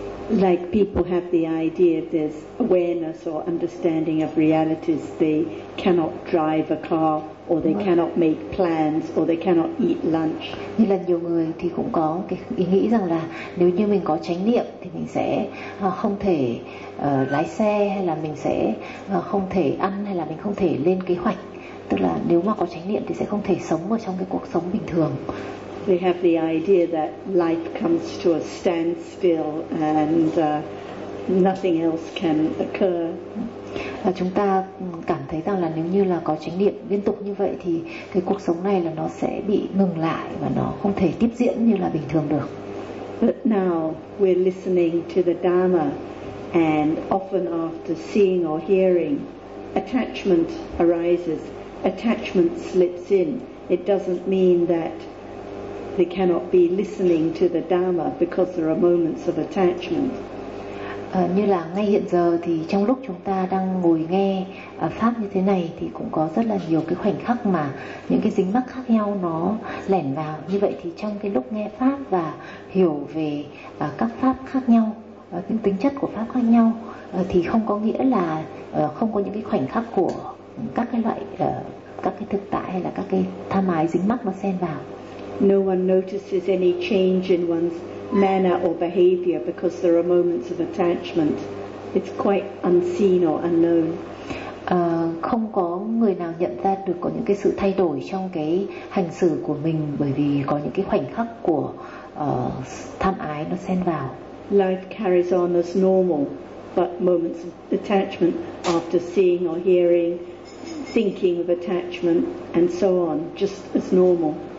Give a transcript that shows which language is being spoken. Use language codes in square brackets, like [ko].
[en] Like people have the idea if there's awareness or understanding of realities, they cannot drive a car or they cannot make plans or they cannot eat lunch. [vi] Như là nhiều người thì cũng có cái ý nghĩ rằng là nếu như mình có chánh niệm thì mình sẽ không thể lái xe hay là mình sẽ không thể ăn hay là mình không thể lên kế hoạch. Tức là nếu mà có chánh niệm thì sẽ không thể sống ở trong cái cuộc sống bình thường. [en] They have the idea that life comes to a standstill and nothing else can occur. [vi] Và chúng ta cảm thấy rằng là nếu như là có chánh niệm liên tục như vậy thì cái cuộc sống này là nó sẽ bị ngừng lại và nó không thể tiếp diễn như là bình thường được. [en] But now we're listening to the Dharma, and often after seeing or hearing, attachment arises, attachment slips in. It doesn't mean that they cannot be listening to the Dharma because there are moments of attachment. [vi] Như là ngay hiện giờ thì trong lúc chúng ta đang ngồi nghe pháp như thế này thì cũng có rất là nhiều cái khoảnh khắc mà những cái dính mắc khác nhau nó lẻn vào. Như vậy thì trong cái lúc nghe pháp và hiểu về các pháp khác nhau, những tính chất của pháp khác nhau thì không có nghĩa là không có những cái khoảnh khắc của các cái loại các cái thực tại hay là các cái tham ái dính mắc nó xen vào. [en] No one notices any change in one's manner or behavior because there are moments of attachment. It's quite unseen or unknown. [vi] Không có người nào nhận ra được có những cái sự thay đổi trong cái hành xử của mình bởi vì có những cái khoảnh khắc của tham ái nó xen vào. [en] Life carries on as normal, but moments of attachment after seeing or hearing, thinking of attachment and so on, just as normal.